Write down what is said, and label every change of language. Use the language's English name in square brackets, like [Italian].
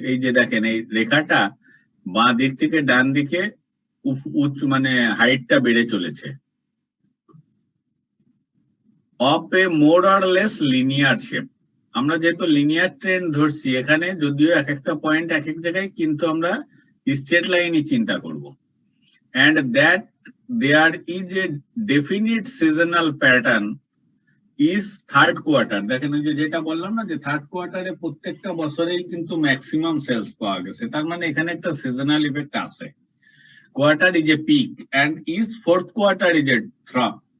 [Bangla] এই যে দেখেন এই রেখাটা বাঁ দিক থেকে ডান দিকে মানে হাইটটা বেড়ে চলেছে, [English] Of a more or less linear shape. [Bangla] আমরা যেহেতু লিনিয়ার ট্রেন্ড ধরছি এখানে, যদিও এক একটা পয়েন্ট এক এক জায়গায়, কিন্তু আমরা স্ট্রেট লাইনই চিন্তা করব। [English] and that there is a definite seasonal pattern is third quarter। [Bangla] দেখেন ওই যে যেটা বললাম না, যে থার্ড কোয়ার্টারে প্রত্যেকটা বছরেই কিন্তু ম্যাক্সিমাম সেলস পাওয়া গেছে, তার মানে এখানে একটা সিজনাল ইফেক্ট আছে। [English] Quarter is a peak and is fourth quarter is a drop।